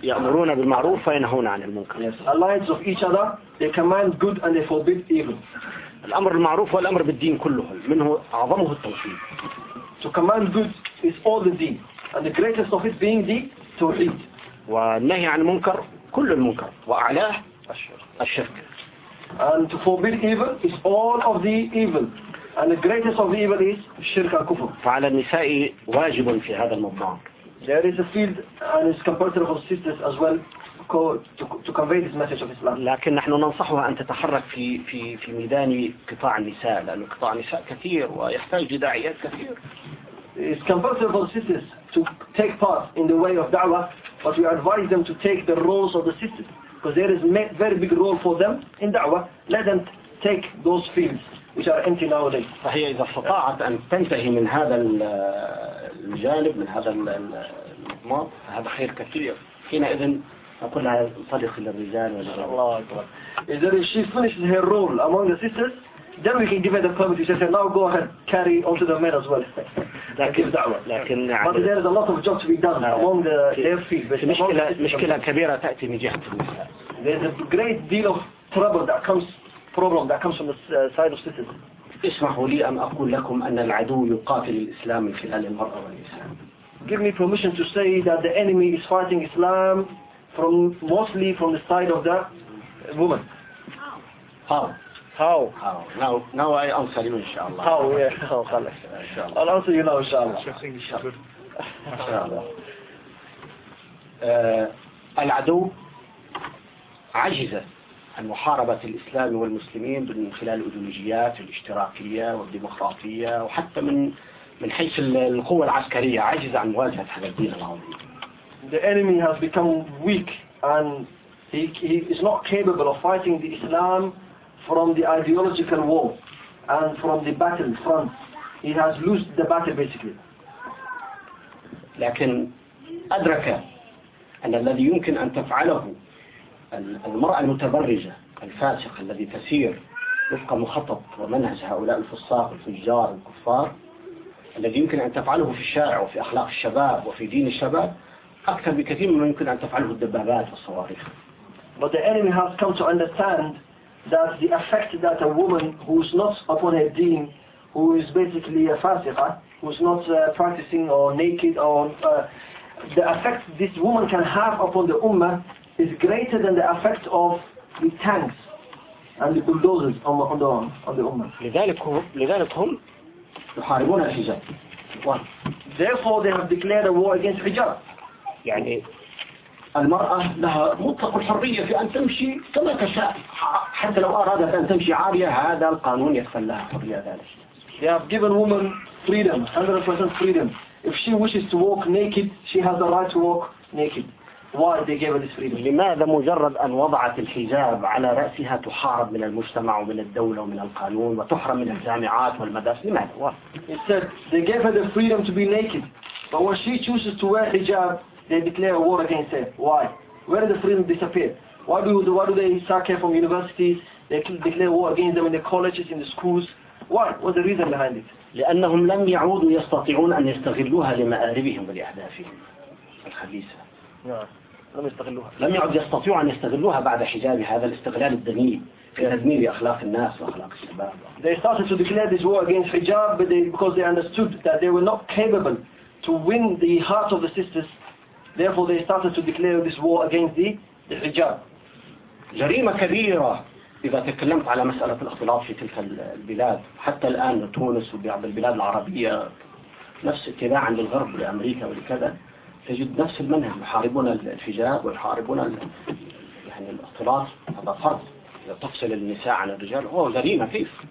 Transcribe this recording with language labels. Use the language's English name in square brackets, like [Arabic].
[Arabic] يأمرون بالمعروف وينهون عن المنكر. [English] Yes. Alliance of each other. They command good and they forbid evil. [Arabic] الأمر المعروف والأمر بالدين كله منه أعظمه التوحيد. [English] To command good is all the deen, and the greatest of it being the توحيد. [Arabic] والنهي عن المنكر كل المنكر وأعلاه الشرك. [English] And to forbid evil is all of the evil, and the greatest of the evil is [Arabic] الشرك الكفر. فعلى النساء واجب في هذا الموضوع. [English] There is a field and it's compulsory for sisters as well to convey this message of Islam. [Arabic] لكن نحن ننصحها أن تتحرك في في في ميدان قطاع النساء لأن قطاع النساء كثير ويحتاج داعيات كثير. [English] It's compulsory for sisters to take part in the way of da'wah, but we advise them to take the roles of the sisters because there is a very big role for them in da'wah. Let them take those fields which are empty nowadays. [Arabic] فهي إذا استطاعت أن تنتهي من هذا الجانب من هذا المرض هذا خير كثير. حينئذ نقول لها صدق للرجال والرجال. الله أكبر. إذا [English] she finishes her role among the sisters, then we can give her the permit. She said, now go ahead, carry on to the men as well. [Arabic] لكن [English] but there is a lot of job to be done among the their field. [Arabic] مشكلة كبيرة تأتي من جهة النساء. [English] There is a great deal of trouble that comes problem that comes from the side of sisters. [Arabic] اسمحوا لي أن أقول لكم أن العدو يقاتل الإسلام من خلال المرأة والنساء. [English] Give me permission to say that the enemy is fighting Islam from mostly from the side of the woman. How? Now I answer you, inshallah. How? Yeah. How? Inshallah. I'll answer you now, inshallah. [Arabic] العدو عجز عن محاربة الإسلام والمسلمين من خلال الأيديولوجيات الاشتراكية والديمقراطية وحتى من حيث القوة العسكرية عجز عن مواجهة هذا الدين العظيم. [English] The enemy has become weak and he is not capable of fighting the Islam from the ideological war and from the battle front. He has lost the battle basically. [Arabic] لكن أدرك أن الذي يمكن أن تفعله المرأة المتبرجة الفاسقة الذي تسير وفق مخطط ومنهج هؤلاء الفصاق الفجار الكفار الذي يمكن أن تفعله في الشارع وفي أخلاق الشباب وفي دين الشباب أكثر بكثير مما يمكن أن تفعله الدبابات والصواريخ. [English] But the enemy has come to understand that the effect that a woman who is not upon her deen, who is basically a fasiqa, who is not practicing or naked or the effect this woman can have upon the ummah is greater than the effect of the tanks and the bulldozers on the ummah. [Arabic] لذلك هم يحاربون الحجاب. [English] Therefore they have declared a war against hijab. [Arabic] يعني المرأة لها مطلق الحرية في أن تمشي كما تشاء حتى لو أرادت أن تمشي عارية هذا القانون يكفل لها حرية ذلك. [English] They have given woman freedom, 100% freedom. If she wishes to walk naked, she has the right to walk naked. Why they gave her this freedom? [Arabic] لماذا مجرد أن وضعت الحجاب على رأسها تحارب من المجتمع ومن الدولة ومن القانون وتحرم من الجامعات والمدارس؟ لماذا؟ [English] Instead, they gave her the freedom to be naked. But when she chooses to wear hijab, they declare war against her. Why? Where did the freedom disappear? Why do they suck her from universities? They declare war against them in the colleges, in the schools. Why? What's the reason behind it? [Arabic] لأنهم لم يعودوا يستطيعون أن يستغلوها لمآربهم ولأهدافهم الخبيثة. لم يستغلوها. لم يعد يستطيعوا أن يستغلوها بعد حجاب هذا الاستغلال الدنيء في تدمير أخلاق الناس وأخلاق الشباب. [English] They started to declare this war against hijab, but because they understood that they were not capable to win the hearts of the sisters, therefore they started to declare this war against the hijab. [Arabic] جريمة كبيرة. إذا تكلمت على مسألة الاختلاط في تلك البلاد حتى الآن تونس وبعض البلاد العربية نفس اتباعا للغرب لأمريكا ولكذا تجد نفس المنهج يحاربون الحجاب ويحاربون يعني الاختلاط هذا فرض إذا تفصل النساء عن الرجال هو جريمة كيف